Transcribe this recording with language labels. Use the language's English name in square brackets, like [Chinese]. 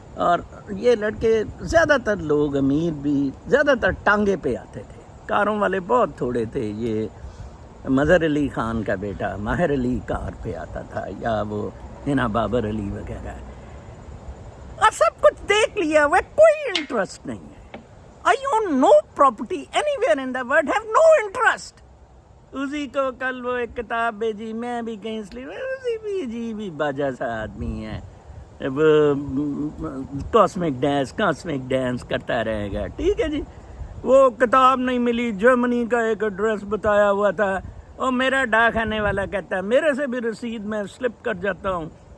[Urdu] اور یہ لڑکے زیادہ تر لوگ امیر بھی زیادہ تر ٹانگے پہ آتے تھے، کاروں والے بہت تھوڑے تھے. یہ مظہر علی خان کا بیٹا ماہر علی کار پہ آتا تھا، یا وہ ہنا بابر علی وغیرہ. اور سب کچھ دیکھ لیا ہوا، کوئی انٹرسٹ نہیں ہے. [English] I own no property anywhere in the world, have no interest. [Urdu] اسی کو کل وہ ایک کتاب بھیجی، میں بھی کہیں اس لیے اسی بھی عجیب باجا سا آدمی ہے، وہ کاسمک ڈانس کرتا رہے گا. ٹھیک ہے جی، وہ کتاب نہیں ملی، جرمنی کا ایک ایڈریس بتایا ہوا تھا، اور میرا ڈاک آنے والا کہتا ہے میرے سے بھی رسید میں سلپ کر جاتا ہوں.